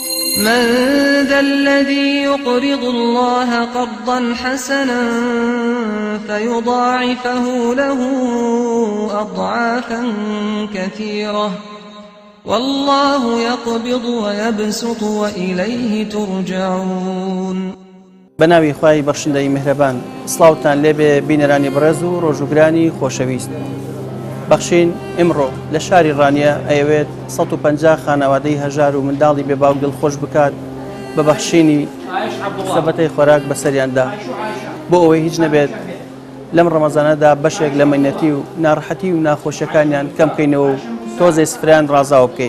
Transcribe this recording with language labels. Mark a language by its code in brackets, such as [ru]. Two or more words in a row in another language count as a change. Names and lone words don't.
[ar] من ذا الذي يقرض الله قرضا حسنا فيضاعفه له أضعافا كثيرة والله يقبض ويبسط وإليه ترجعون. [ckb] بناوی خوای بەخشندەی میهرەبان، سڵاوتان لێبێ بینەرانی بەڕێز و ڕۆژوگرانی خۆشەویست. بەخشین ئمڕۆ لە شاری ڕانیە ئەیەوێت 150 خانەوادەی هەژار و منداڵی بێباو دڵخۆش بکات بە بەخشینی سەبەتەی خۆراک بەسەریاندا، بۆ ئەوەی هیچ نەبێت لەم ڕەمەزانەدا بەشێک لە مەینەتی و ناڕەحەتی و ناخۆشیەکانیان کەم بکەینەوە و تۆزێ سفریان ڕازاوە بکەین.